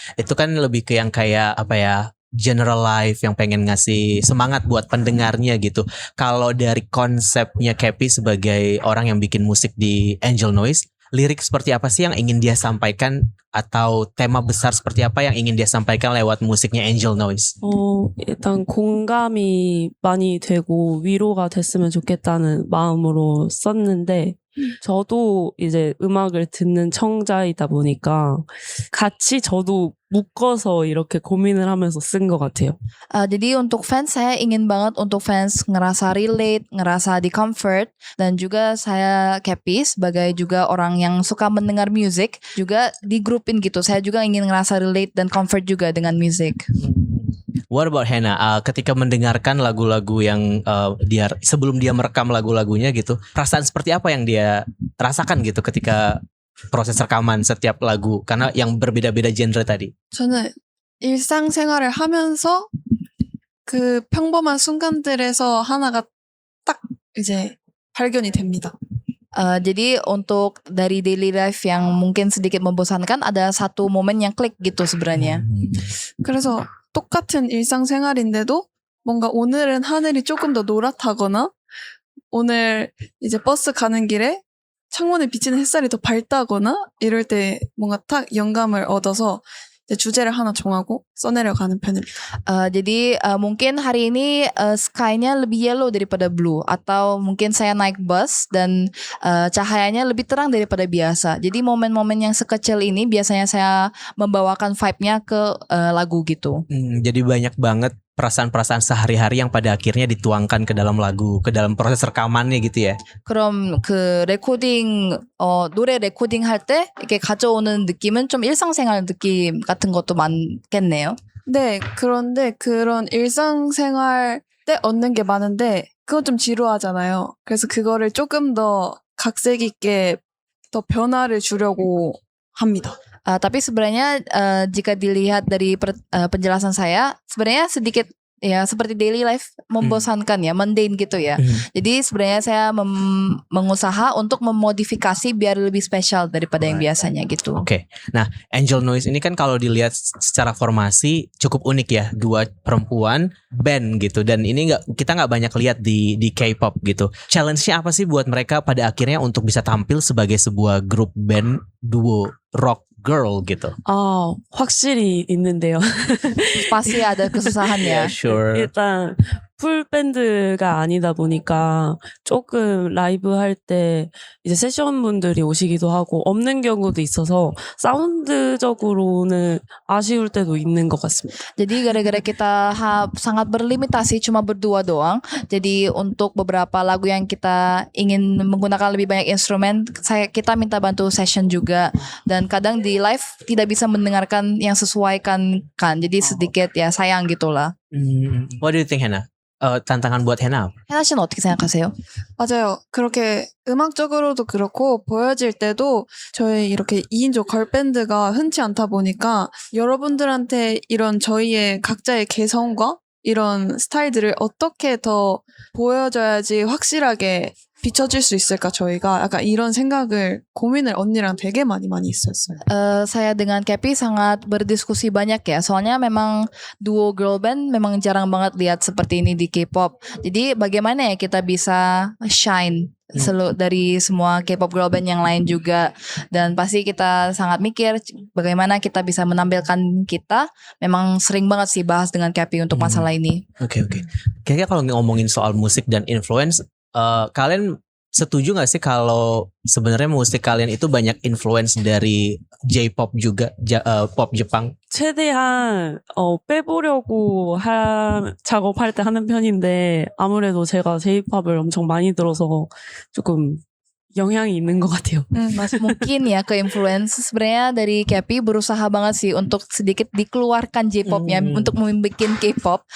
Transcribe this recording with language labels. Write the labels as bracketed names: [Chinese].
[Indonesian] Itu kan lebih ke yang kayak apa ya, general life yang pengen ngasih semangat buat pendengarnya gitu. Kalau dari konsepnya Kepi sebagai orang yang bikin musik di Angel Noise, lirik seperti apa sih yang ingin dia sampaikan, atau tema besar seperti apa yang ingin dia sampaikan lewat musiknya Angel Noise? [Korean] 일단 공감이 많이 되고 위로가 됐으면 좋겠다는 마음으로 썼는데 저도 이제 음악을 듣는 청자이다 보니까 같이 저도 묶어서 이렇게 고민을 하면서 쓴 것 같아요. [Indonesian] Jadi untuk fans saya ingin banget untuk fans ngerasa relate, ngerasa di comfort, dan juga saya Kepi sebagai juga orang yang suka mendengar musik juga digrupin gitu. Saya juga ingin ngerasa relate dan comfort juga dengan musik. [English] What about Hannah? [Indonesian] Ketika mendengarkan lagu-lagu yang dia sebelum dia merekam lagu-lagunya gitu, perasaan seperti apa yang dia rasakan gitu ketika proses rekaman setiap lagu, karena yang berbeda-beda genre tadi? [Korean] 저는 일상생활을 하면서 그 평범한 순간들에서 하나가 딱 이제 발견이 됩니다. [Indonesian] Jadi untuk dari daily life yang mungkin sedikit membosankan, ada satu momen yang klik gitu sebenarnya. [Korean] 그래서 똑같은 일상생활인데도 뭔가 오늘은 하늘이 조금 더 노랗다거나 오늘 이제 버스 가는 길에 창문에 비치는 햇살이 더 밝다거나 이럴 때 뭔가 딱 영감을 얻어서 이제 주제를 하나 정하고 써내려가는 편입니다. [Indonesian] Jadi mungkin hari ini sky-nya lebih yellow daripada blue, atau mungkin saya naik bus dan cahayanya lebih terang daripada biasa. Jadi momen-momen yang sekecil ini biasanya saya membawakan vibe-nya ke lagu gitu. Jadi banyak banget perasaan-perasaan sehari-hari yang pada akhirnya dituangkan ke dalam lagu, ke dalam proses rekamannya gitu ya. [Korean] 그럼 그 레코딩 노래 레코딩 할 때 이렇게 가져오는 느낌은 좀 일상생활 느낌 같은 것도 많겠네요. 네, 그런데 그런 일상생활 때 얻는 게 많은데 그건 좀 지루하잖아요. 그래서 그거를 조금 더 각색 있게 더 변화를 주려고 합니다. [Indonesian] Tapi sebenarnya jika dilihat dari penjelasan saya, sebenarnya sedikit ya seperti daily life membosankan ya, mundane gitu ya. Jadi sebenarnya saya mengusaha untuk memodifikasi biar lebih spesial daripada yang biasanya gitu. Oke. Nah, Angel Noise ini kan kalau dilihat secara formasi cukup unik ya, 2 perempuan band gitu, dan ini kita nggak banyak lihat di K-pop gitu. Challenge-nya apa sih buat mereka pada akhirnya untuk bisa tampil sebagai sebuah grup band duo rock girl gitu? [Korean] 확실히 있는데요. [Indonesian] Pasti ada kesusahannya. [English] Sure. [Korean] 일단 풀밴드가 아니다 보니까 조금 라이브 할 때 이제 세션 분들이 오시기도 하고 없는 경우도 있어서 사운드적으로는 아쉬울 때도 있는 것 같습니다. [Indonesian] Jadi gara-gara kita sangat berlimitasi cuma berdua doang, jadi untuk beberapa lagu yang kita ingin menggunakan lebih banyak instrumen, kita minta bantu session juga, dan kadang di live tidak bisa mendengarkan yang sesuaikan kan, jadi sedikit ya sayang gitulah. [English] What do you think, Hannah? [Indonesian] tantangan buat Hannah? [Korean] 해나 씨는 어떻게 생각하세요? 맞아요. 그렇게 음악적으로도 그렇고 보여질 때도 저희 이렇게 2인조 걸밴드가 흔치 않다 보니까 여러분들한테 이런 저희의 각자의 개성과 이런 스타일들을 어떻게 더 보여줘야지 확실하게 비춰질 수 있을까 저희가 약간 이런 생각을 고민을 언니랑 되게 많이 했었어요. [Indonesian] Saya dengan Kepi sangat berdiskusi banyak ya. Soalnya memang duo girl band memang jarang banget lihat seperti ini di K-pop. Jadi bagaimana ya kita bisa shine dari semua K-pop girl band yang lain juga. Dan pasti kita sangat mikir bagaimana kita bisa menampilkan kita. Memang sering banget sih bahas dengan Kepi untuk masalah ini. Oke. Kayaknya kalau ngomongin soal musik dan influence, kalian setuju gak sih kalau sebenarnya musik kalian itu banyak influence dari J-pop juga, pop Jepang? [Korean] 최대한 빼보려고 작업할 때 하는 편인데 아무래도 제가 J-pop을 엄청 많이 들어서 조금 영향이 있는 것 같아요. [Indonesian] Mungkin ya ke influence sebenarnya dari Kepi berusaha banget sih untuk sedikit dikeluarkan J-popnya untuk membuat K-pop.